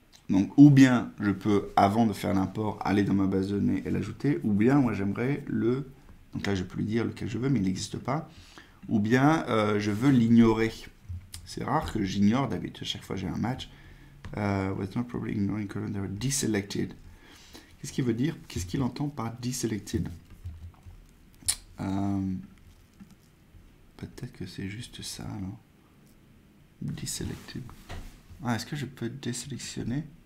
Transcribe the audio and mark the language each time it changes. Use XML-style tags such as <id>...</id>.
<fr>Donc, ou bien je peux, avant de faire l'import, aller dans ma base de données et l'ajouter, ou bien moi j'aimerais le... Donc là, je peux lui dire lequel je veux, mais il n'existe pas. Ou bien je veux l'ignorer. C'est rare que j'ignore, d'habitude, à chaque fois j'ai un match.</fr> <en>Was not probably ignoring column that were deselected.</en> <fr>Qu'est-ce qu'il veut dire? Qu'est-ce qu'il entend par deselected? Peut-être que c'est juste ça, alors. Deselected. Ah, est-ce que je peux désélectionner?</fr>